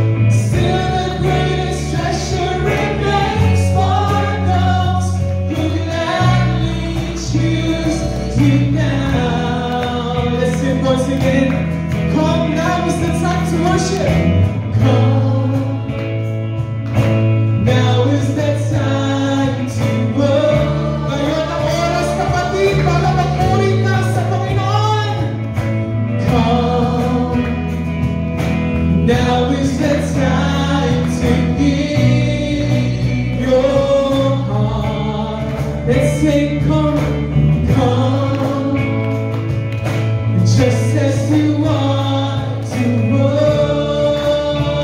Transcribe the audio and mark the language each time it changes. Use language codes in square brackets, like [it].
[en] Still the greatest treasure remains for those who gladly choose you now. Let's sing once again. Come, now is the time to worship. Come, now is the time to work. [tl] Ngayon ang oras, kapatid, para magpuri ka sa Panginoon. [en] Come, now is the time to give your heart. Let's sing, come, come, just as you are to worship.